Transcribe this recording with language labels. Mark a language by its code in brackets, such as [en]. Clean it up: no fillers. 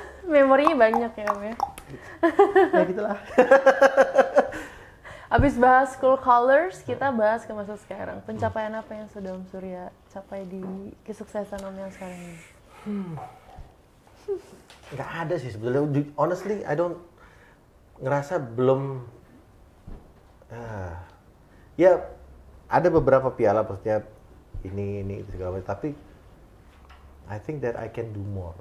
[id] Memorinya banyak ya, Om ya. Ya gitulah. Abis bahas Cool Colors, kita bahas ke masa sekarang. Pencapaian apa yang sudah Om Surya capai di kesuksesan Om yang sekarang ini? Nggak ada sih sebetulnya. [en] Honestly, I don't [id] ngerasa belum. Ya ada beberapa piala, maksudnya ini itu segala macam. [en] Tapi I think that I can do more.